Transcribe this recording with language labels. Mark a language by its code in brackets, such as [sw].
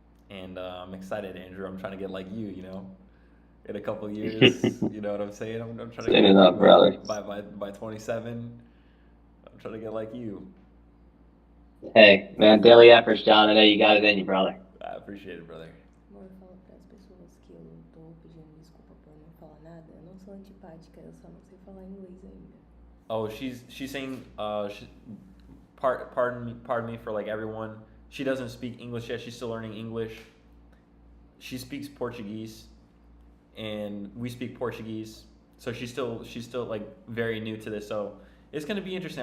[en] And I'm excited, Andrew. I'm trying to get like you, in a couple of years. You know what I'm saying? I'm trying to Send get it like up, you brother. by 27. I'm trying to get like you. Hey, man, daily efforts, John. I know you got it in you, brother. I appreciate it, brother. [pt] Amor, fala para as pessoas que eu tô pedindo desculpa por não falar nada. Eu não sou antipática, eu só não sei falar inglês ainda. [en] Oh, she's saying pardon me for like everyone. She doesn't speak English yet. She's still learning English. She speaks Portuguese, and we speak Portuguese. So she's still like very new to this. So it's gonna be interesting.